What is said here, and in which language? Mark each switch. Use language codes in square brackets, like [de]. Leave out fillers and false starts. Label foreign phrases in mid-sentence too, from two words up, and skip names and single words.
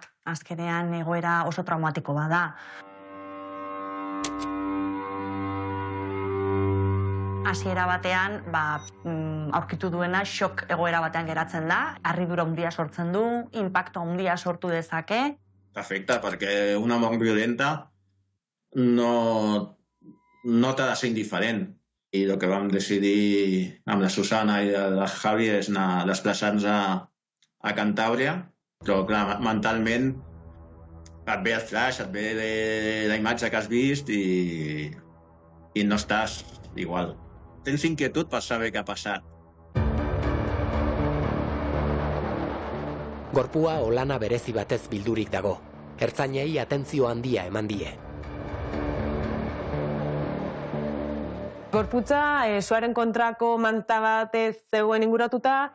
[eu] Azkenean egoera oso traumatiko bat da. Hasiera batean, aurkitu duena shock egoera batean geratzen da, harridura handia sortzen du, inpakto handia sortu dezake. [ca] Afecta, perquè una mort violenta no t'ha de ser indiferent. I el que vam decidir amb la Susana i el Javi és anar desplaçant-nos a Cantàbria, però clar, mentalment et ve el flash, et ve la imatge que has vist i no estàs igual. Tens inquietud per saber què ha passat. [eu] Gorpua olana berezi batez bildurik dago. Ertzainei atentzio handia eman die. Gorputza suaren kontrako manta batez zegoen inguratuta.